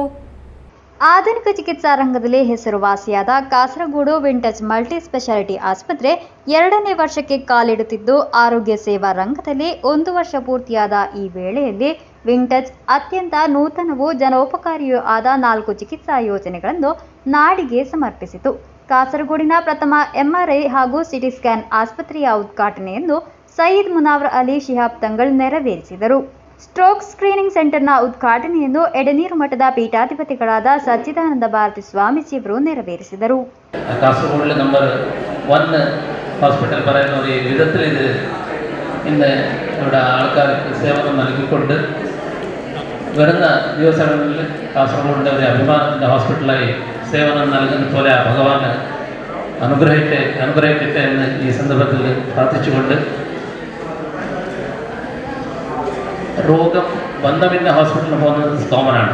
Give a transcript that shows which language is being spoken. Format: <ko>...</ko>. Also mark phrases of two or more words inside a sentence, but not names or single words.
<kn>ಆಧುನಿಕ ಚಿಕಿತ್ಸಾ ರಂಗದಲ್ಲಿ ಹೆಸರುವಾಸಿಯಾದ ಕಾಸರಗೋಡು ವಿಂಟಚ್ ಮಲ್ಟಿ ಸ್ಪೆಷಾಲಿಟಿ ಆಸ್ಪತ್ರೆ 2ನೇ ವರ್ಷಕ್ಕೆ ಕಾಲಿಡುತ್ತಿದ್ದು, ಆರೋಗ್ಯ ಸೇವಾ ರಂಗದಲ್ಲಿ 1 ವರ್ಷ ಪೂರ್ತಿಯಾದ ಈ ವೇಳೆಯಲ್ಲಿ ವಿಂಟಚ್ ಅತ್ಯಂತ ನೂತನವೂ ಜನೋಪಕಾರಿಯೂ ಆದ 4 ಚಿಕಿತ್ಸಾ ಯೋಜನೆಗಳನ್ನು ನಾಡಿಗೆ ಸಮರ್ಪಿಸಿತು. ಕಾಸರಗೋಡಿನ ಪ್ರಥಮ MRI ಹಾಗೂ ಸಿಟಿ ಸ್ಕ್ಯಾನ್ ಆಸ್ಪತ್ರೆಯ ಉದ್ಘಾಟನೆಯನ್ನು ಸಯೀದ್ ಮುನಾವರ್ ಅಲಿ ಶಿಹಾಬ್ ತಂಗಳ್ ನೆರವೇರಿಸಿದರು. ಸ್ಟ್ರೋಕ್ ಸ್ಕ್ರೀನಿಂಗ್ ಸೆಂಟರ್ನ ಉದ್ಘಾಟನೆಯನ್ನು ಎಡೆನೀರು ಮಠದ ಪೀಠಾಧಿಪತಿಗಳಾದ ಸಚ್ಚಿದಾನಂದ ಭಾರತಿ സ്വാമിജിയವರು ನೆರವೇರಿಸಿದರು.</kn> <ml>കാസർഗോഡിലെ നമ്പർ 1 ഹോസ്പിറ്റൽ പറയുന്ന ഒരു വിധത്തിൽ ഇത് ഇന്ന് ഇവിടെ ആൾക്കാർക്ക് സേവനം നൽകിക്കൊണ്ട് വരുന്ന ദിവസങ്ങളിൽ കാസർഗോഡിൻ്റെ ഒരു അഭിമാനത്തിൻ്റെ ഹോസ്പിറ്റലായി സേവനം നൽകുന്ന പോലെ ഭഗവാന് അനുഗ്രഹിക്കട്ടെ എന്ന് ഈ സന്ദർഭത്തിൽ പ്രാർത്ഥിച്ചുകൊണ്ട്, രോഗം ബന്ധമില്ല ഹോസ്പിറ്റലിൽ പോകുന്നത് കോമണാണ്.</ml>